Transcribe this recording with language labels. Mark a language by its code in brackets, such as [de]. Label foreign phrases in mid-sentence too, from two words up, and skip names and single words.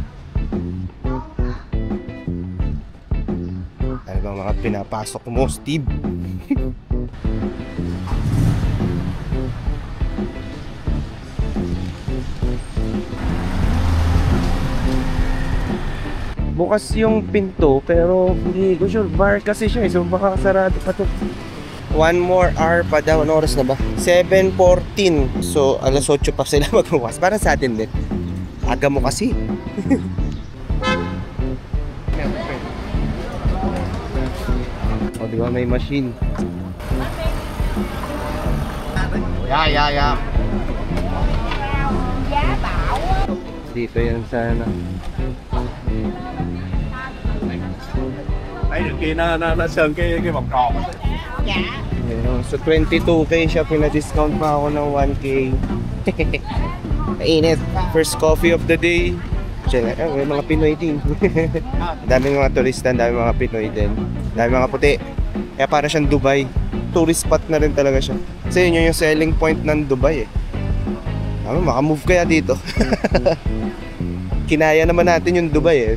[tl] Ano bang mga pinapasok mo, Steve? Bukas yung pinto pero hindi ko sure, bar kasi siya so baka sarado pa to. [en] 1 more hour [tl] pa daw. Ano oras na ba? 7:14. So alas 8 pa sila magbukas. Para sa atin din. Aga mo kasi. O diba may machine. [en] Yeah. [tl] Dito yan sana. [vi] Thấy được kia nó sơn cái vòng tròn á. Dạ. [tl] So 22k siya, pina-discount pa ako ng 1k. Mainit. [en] First coffee of the day. [tl] May mga Pinoy din. Daming mga turista, daming mga Pinoy din. Daming mga puti. Kaya para siyang Dubai. Tourist spot na rin talaga siya. Kasi yun yung [en] selling point [tl] ng Dubai eh. Makamove kaya dito. Kinaya naman natin yung Dubai eh.